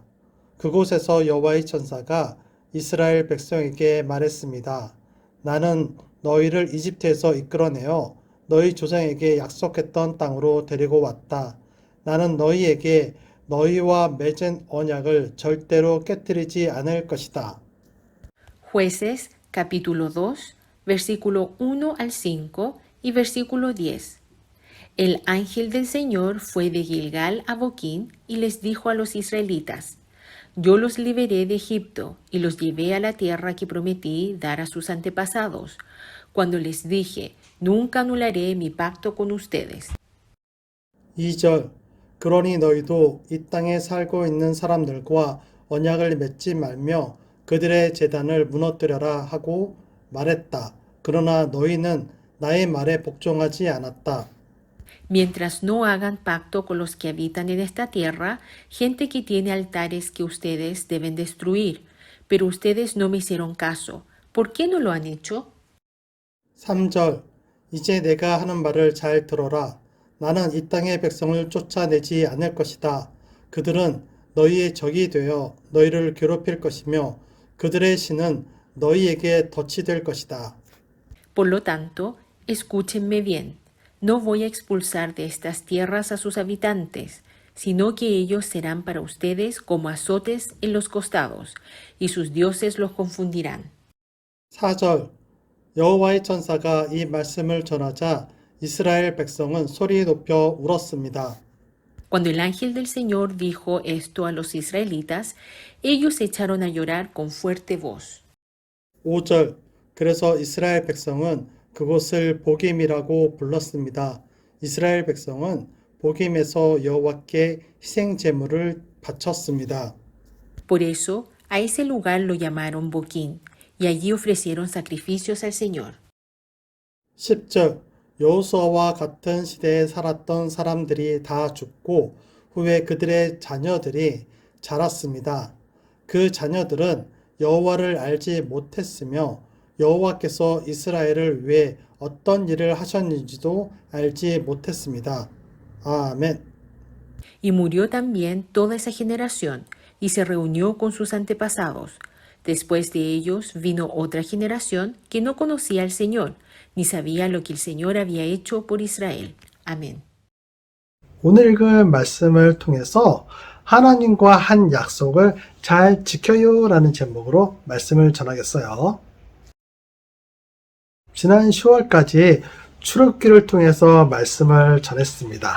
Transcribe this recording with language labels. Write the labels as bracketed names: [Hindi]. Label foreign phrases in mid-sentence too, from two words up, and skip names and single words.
[Korean] 그곳에서 여호와의 천사가 이스라엘 백성에게 말했습니다. 나는 너희를 이집트에서 이끌어내어 너희 조상에게 약속했던 땅으로 데리고 왔다. 나는 너희에게 너희와 맺은 언약을 절대로 깨뜨리지 않을 것이다. [Spanish] Jueces capítulo 2, versículo 1 al 5 y versículo 10. El ángel del Señor fue de Gilgal a Boquín y les dijo a los israelitas: Yo los liberé de Egipto y los llevé a la tierra que prometí dar a sus antepasados, cuando les dije: Nunca anularé mi pacto con ustedes. [Korean] 2절 그러니 너희도 이 땅에 살고 있는 사람들과 언약을 맺지 말며 그들의 제단을 무너뜨려라 하고 말했다. 그러나 너희는 나의 말에 복종하지 않았다. [Spanish] Mientras no hagan pacto con los que habitan en esta tierra, gente que tiene altares que ustedes deben destruir. Pero ustedes no me hicieron caso. ¿Por qué no lo han hecho? [Korean] 3절 이제 내가 하는 말을 잘 들어라. 나는 이 땅의 백성을 쫓아내지 않을 것이다. 그들은 너희의 적이 되어 너희를 괴롭힐 것이며 그들의 신은 너희에게 덫이 될 것이다. [Spanish] Por lo tanto, escúchenme bien. No voy a expulsar de estas tierras a sus habitantes, sino que ellos serán para ustedes como azotes en los costados, y sus dioses los confundirán. [Korean] 4절 여호와의 천사가 이 말씀을 전하자 이스라엘 백성은 소리 높여 울었습니다. [Spanish] Cuando el ángel del Señor dijo esto a los israelitas, ellos se echaron a llorar con fuerte voz. [Korean] 5절 그래서 이스라엘 백성은 그곳을 보김이라고 불렀습니다. 이스라엘 백성은 보김에서 여호와께 희생 제물을 바쳤습니다. [Spanish] Por eso, a ese lugar lo llamaron Boquín, y allí ofrecieron sacrificios al Señor. [Korean] 10절 여호수아와 같은 시대에 살았던 사람들이 다 죽고 후에 그들의 자녀들이 자랐습니다. 그 자녀들은 여호와를 알지 못했으며 여호와께서 이스라엘을 위해 어떤 일을 하셨는지도 알지 못했습니다. 아멘. [Spanish] Y murió también toda esa generación, y se reunió con sus antepasados. Después de ellos vino otra generación que no conocía al Señor, ni sabía lo que el Señor había hecho por Israel. Amén. [Korean] 오늘 읽은 말씀을 통해서 하나님과 한 약속을 잘 지켜요 라는 제목으로 말씀을 전하겠어요. 지난 10월까지 출애굽기를 통해서 말씀을 전했습니다.